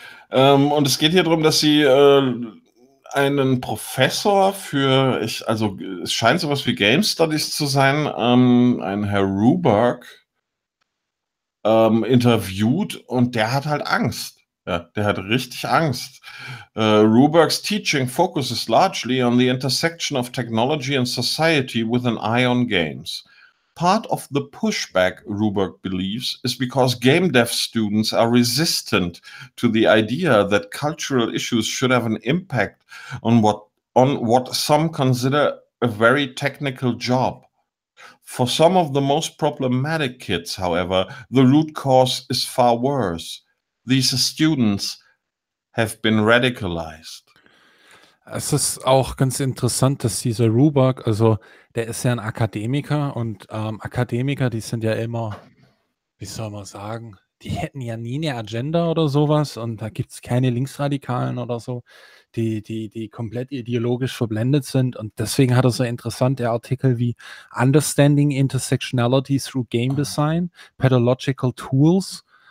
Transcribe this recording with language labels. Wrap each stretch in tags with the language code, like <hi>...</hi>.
<de>Und es geht hier darum, dass sie einen Professor es scheint sowas wie Game Studies zu sein, ein Herr Ruberg, interviewt und der hat halt Angst. Ja, der hat richtig Angst.</de> <en>Rubergs Teaching focuses largely on the intersection of technology and society with an eye on games. Part of the pushback, Ruberg believes, is because game dev students are resistant to the idea that cultural issues should have an impact on what some consider a very technical job. For some of the most problematic kids, however, the root cause is far worse. These students have been radicalized.</en> <de>Es ist auch ganz interessant, dass dieser Ruberg, also der ist ja ein Akademiker und Akademiker, die sind ja immer, wie soll man sagen, die hätten ja nie eine Agenda oder sowas und da gibt es keine Linksradikalen oder so, die komplett ideologisch verblendet sind und deswegen hat er so interessante Artikel wie</de> <en>Understanding Intersectionality Through Game Design, Pedagogical Tools,</en>